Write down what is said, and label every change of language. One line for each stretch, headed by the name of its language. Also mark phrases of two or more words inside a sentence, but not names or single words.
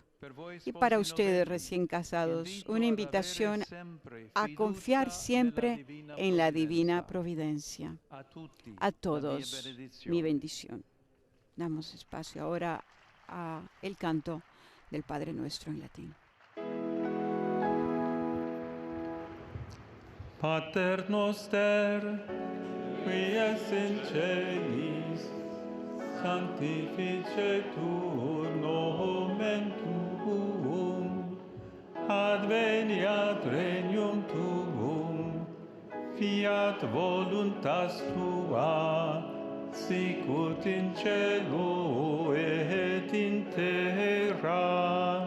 Spanish: Y para ustedes, recién casados, una invitación a confiar siempre en la divina providencia. A todos, mi bendición. Damos espacio ahora al canto del Padre Nuestro en latín.
Latin: Pater noster, qui es in celis, sanctificetur nomen tuum, adveniat regnum tuum, fiat voluntas tua, sicut in cielo et in terra.